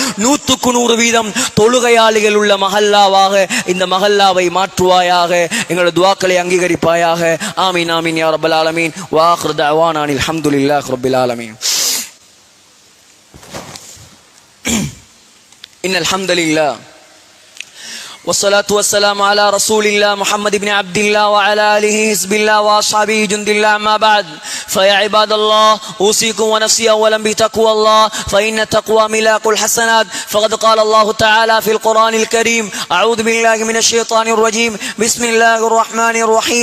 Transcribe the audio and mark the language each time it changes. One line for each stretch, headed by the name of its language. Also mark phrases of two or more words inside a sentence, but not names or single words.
Tamil: 100% தொழுகையாளிகள் உள்ள மஹல்லாவாக இந்த மஹல்லாவை மாற்றுவாயாக. எங்களுடைய துஆக்களை அங்கீகரிப்பாயாக.
Arabic: آمين آمين يا رب العالمين. وآخر دعوانا الحمد لله رب العالمين. إن الحمد لله والصلاة والسلام على رسول الله محمد بن عبد الله وعلى آله حزب الله وأصحابه جند الله. ما بعد، فيا عباد الله أوصيكم ونفسي أولا بتقوى الله، فإن التقوى ملاك الحسنات. فقد قال الله تعالى في القرآن الكريم: أعوذ بالله من الشيطان الرجيم، بسم الله الرحمن الرحيم.